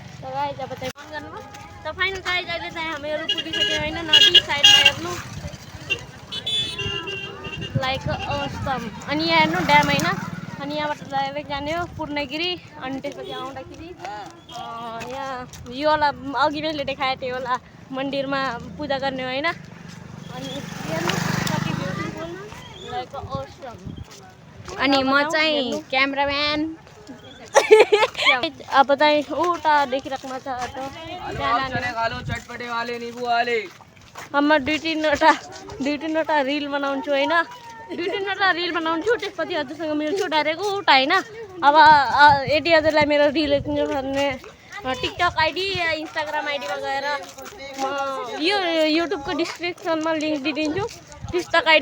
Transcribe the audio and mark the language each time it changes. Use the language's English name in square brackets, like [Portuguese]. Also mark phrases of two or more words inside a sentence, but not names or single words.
[Nepali] गाइज अब चाहिँ अन गर्नु त फाइनल गाइज अहिले चाहिँ हामीहरू पुगिसक्यो होइन नदी साइडमा हेर्नु लाइक अस्तम अनि यहाँ हेर्नु ड्याम होइन अनि यहाँबाट डाइरेक्ट जाने हो पूर्णगिरी अनि त्यसपछि आउँदाखेरि यहाँ यो वाला अघि मैले देखाएको थिएँ होला मन्दिरमा पूजा गर्ने होइन अनि हेर्नु कति ब्युटिफुल लाइक अस्तम अनि म चाहिँ क्यामेराम्यान अब चाहिँ उता देखिराख्नु छ [Hindi] चटपटे वाले नींबू वाले [Nepali] अब दुई तिनवटा रिल बनाउँछु होइन दुई तिनवटा रिल बनाउँछु त्यसपछि हजुरसँग मिल्छु डाइरेक्ट उता होइन अब यदि हजुरलाई मेरो रिल हेर्नु भने टिकटक आइडी या इन्स्टाग्राम आइडीमा गएर म यो युट्युबको डिस्क्रिप्सनमा लिङ्क दिइदिन्छु टिकटक आइडी